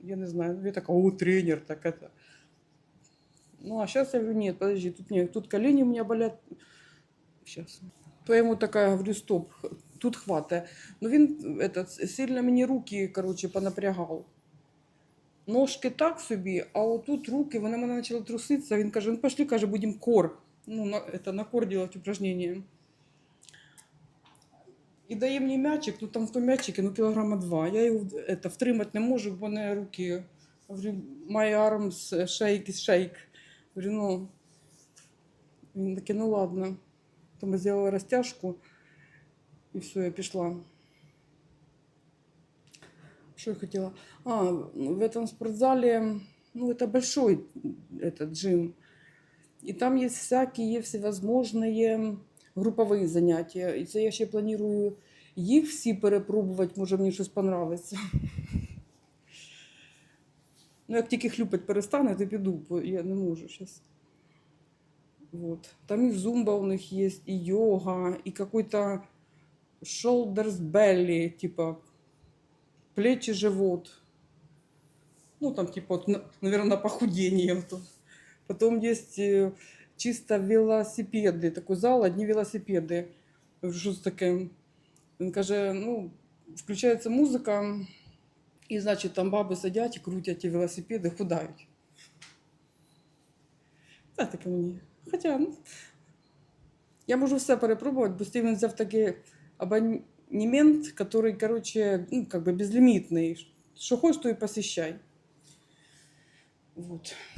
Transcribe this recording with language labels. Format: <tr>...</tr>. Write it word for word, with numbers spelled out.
<ru>Я не знаю, я такая, о, тренер, так это. Ну, а сейчас я говорю, нет, подожди, тут, нет, тут колени у меня болят. Сейчас. То я ему такая говорю, стоп, х- тут хватает. Но він этот, сильно мне руки, короче, понапрягал.</ru> <uk>Ножки так собі, а отут руки, вони в мене почали труситися. Він каже, ну пошли, каже, будемо кор.</uk> <ru>Ну, на, это, на кор делать упражнение.</ru> <uk>І дає мені м'ячик, ну там в тому м'ячику, ну кілограма два. Я його это, втримати не можу, бо в мене руки. Говорю,</uk> <en>my arms shake is shake.</en> <uk>Говорю, ну, він такий, ну ладно. То ми зробили розтяжку, і все, я пішла. Що я хотіла?</uk> <ru>А, в этом спортзале, ну, это большой этот джим.</ru> <uk>І там є всякі, є всевозможні групові заняття. І це я ще планую їх всі перепробувати, може мені щось понравиться. Ну, як тільки хлюпать перестане, то піду, бо я не можу зараз. Вот. Там і зумба у них є, і йога, і какой-то shoulders belly, типа плечі, живот.</uk> <ru>Ну, там, типа, вот, наверное, на похудение. Вот тут. Потом есть э, чисто велосипеды. Такой зал, одни велосипеды. Я говорю, что это такое? Он каже, ну, включается музыка, и, значит, там бабы сидят и крутят эти велосипеды, худають.</ru> <uk>Та таке мені. Хоча, ну, я можу все перепробувати, бо Стівен взяв такий абонемент, який, коротше, ну, как би безлімітний. Що хочеш, то і посіщай. Вот.</uk>